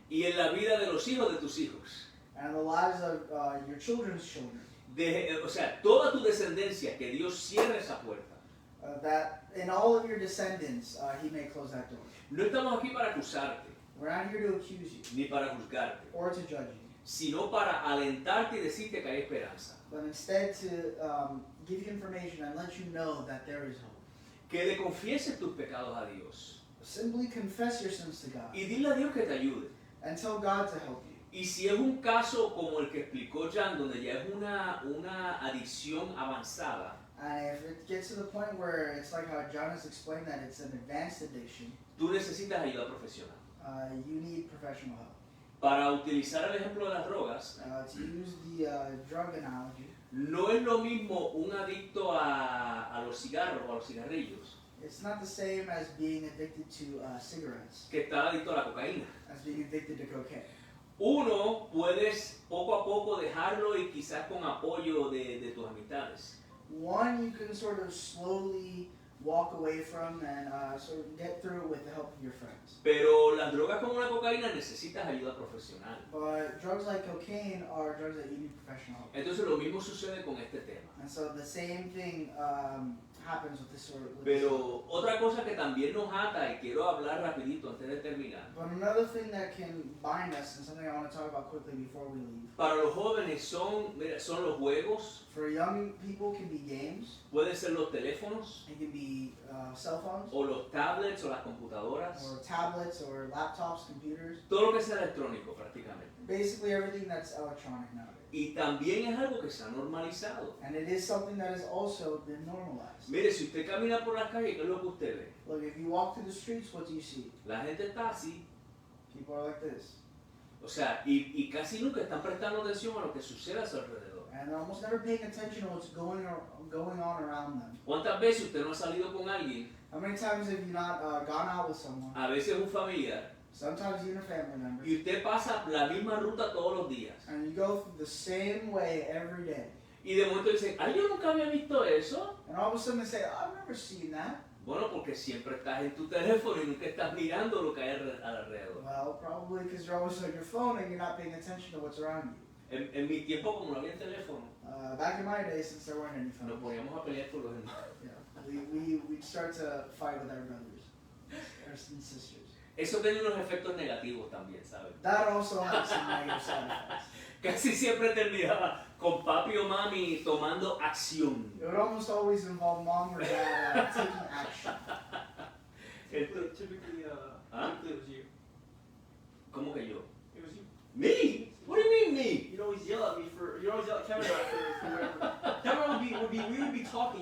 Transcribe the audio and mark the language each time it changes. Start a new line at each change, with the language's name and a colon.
Spanish: y en la vida de los hijos de tus hijos.
English: and in the lives of your children's children.
Spanish: O sea, toda tu descendencia, que Dios cierre esa puerta.
English: That in all of your descendants, He may close that door.
Spanish: No estamos aquí para acusarte,
English: We're not here to accuse you
Spanish: ni para juzgarte,
English: or to judge you,
Spanish: sino para alentarte y decirte que hay esperanza.
English: but instead to give you information and let you know that there is hope.
Spanish: Que le confieses tus pecados a Dios
English: Simply confess your sins to God
Spanish: y dile a Dios que te ayude.
English: and tell God to help you.
Spanish: Y si es un caso como el que explicó Jan, donde ya es una adicción avanzada,
English: And if it gets to the point where it's like how John has explained that it's an advanced addiction,
Spanish: tú necesitas ayuda profesional.
English: you need professional help.
Spanish: Para utilizar el ejemplo de las drogas,
English: to use the drug analogy,
Spanish: no es lo mismo un adicto a los cigarros o a los cigarrillos
English: it's not the same as being addicted to cigarettes,
Spanish: que estar adicto a la cocaína.
English: as being addicted to cocaine.
Spanish: Uno puedes poco a poco dejarlo y quizás con apoyo de tus amistades.
English: One you can sort of slowly walk away from and sort of get through it with the help of your friends.
Spanish: Pero las drogas como la cocaína necesitas ayuda profesional.
English: But drugs like cocaine are drugs that you need professional help.
Spanish: Entonces lo mismo sucede con este tema.
English: And so the same thing happens with this sort of.
Spanish: Pero otra cosa que también nos ata, y quiero hablar rapidito antes de terminar,
English: But another thing that can bind us, and something I want to talk about quickly before we leave.
Spanish: para los jóvenes son los juegos,
English: For young people, can be games.
Spanish: pueden ser los teléfonos,
English: It can be cell phones,
Spanish: o los tablets o las computadoras,
English: or tablets, or laptops, computers.
Spanish: todo lo que sea electrónico prácticamente.
English: Basically everything that's electronic nowadays.
Spanish: Y también es algo que se ha normalizado.
English: And it is something that has also been normalized.
Spanish: Mire, si usted camina por las calles, ¿qué es lo que usted ve?
English: Look, if you walk through the streets, what do you see?
Spanish: La gente está así.
English: People are like this.
Spanish: O sea, y casi nunca están prestando atención a lo que sucede a su alrededor.
English: And they're almost never paying attention to what's going on around them.
Spanish: ¿Cuántas veces usted no ha salido con alguien,
English: How many times have you not gone out with someone,
Spanish: a veces un familiar,
English: sometimes even a family member,
Spanish: y usted pasa la misma ruta todos los días?
English: and you go through the same way every day?
Spanish: Y de momento dicen, ay, yo nunca había visto eso.
English: And all of a sudden they say, oh, I've never seen that.
Spanish: Bueno, porque siempre estás en tu teléfono y nunca estás mirando lo que hay alrededor.
English: Well, probably because you're always on your phone and you're not paying attention to what's around you.
Spanish: En mi tiempo, como no había teléfono,
English: Back in my day, since there weren't any
Spanish: nos
English: phones,
Spanish: poníamos a pelear por los hermanos.
English: yeah, we'd start to fight with our brothers and sisters.
Spanish: Eso tiene unos efectos negativos también, ¿sabes?
English: That also has some negative side effects.
Spanish: Casi siempre terminaba con papi o mami tomando acción.
English: It would almost always involve mom or dad taking action. Typically, Huh? typically it was you.
Spanish: ¿Cómo que yo?
English: It was you. Me? What do you mean me? You'd always yell at me for. You'd always yell at Cameron for whatever. Cameron we would be talking.